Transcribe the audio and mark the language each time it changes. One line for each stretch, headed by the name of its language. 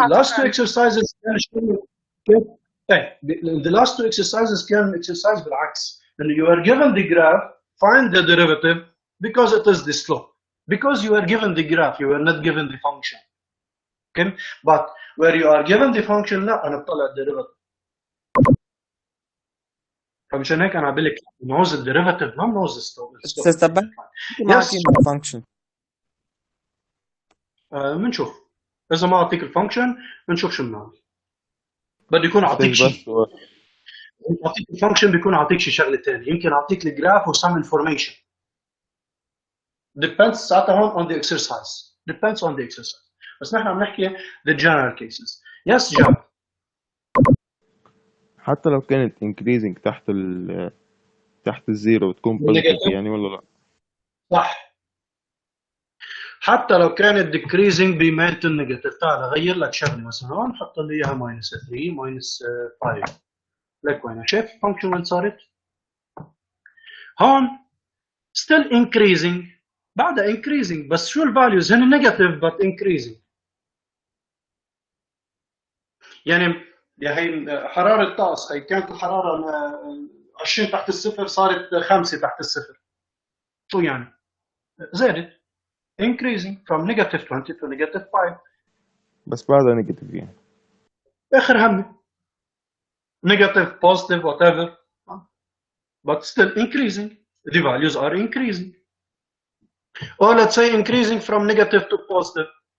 English: the last two exercises the last two exercises كان exercise بالعكس. And you are given the graph, find the derivative because it is the slope. Because you are given the graph, you are not given the function. Okay? But where you are given the function
Arabic: لا أنا بطلع الديريفاتيف. فمشان هيك أنا بقول لك نعوز الديريفاتيف ما بنعوز السلوب.
English: function.
Arabic: بنشوف إذا ما أعطيك الفانكشن بنشوف شو بنعمل. بده يكون أعطيك شيء. أعطيك الفانكشن بيكون أعطيك شيء شغلة ثانية. يمكن أعطيك الجراف و some information.
English: Depends
Arabic: ساعتها هون
English: on the exercise. Depends on the exercise.
Arabic: بس نحن عم نحكي
English: the general cases. Yes جاب.
Arabic: حتى لو كانت increasing تحت الزيرو بتكون positive يعني ولا لا؟ صح. حتى لو كانت decreasing بميلت النيجاتيف. تعال أغير لك شغلة مثلا هون حط لي إياها -3 -5. لك وين شايف function وين صارت؟ هون still increasing بعدها increasing بس شو الفاليوز هن
English: negative but increasing.
Arabic: يعني هي حرارة طقس هي كانت الحرارة 20 تحت الصفر صارت 5 تحت الصفر. شو يعني؟ زادت
English: increasing from -20 to -5.
Arabic: بس بعدها نيجاتيف يعني. آخر همي
English: negative positive whatever but still increasing. The values are increasing. Or let's say increasing from negative to positive.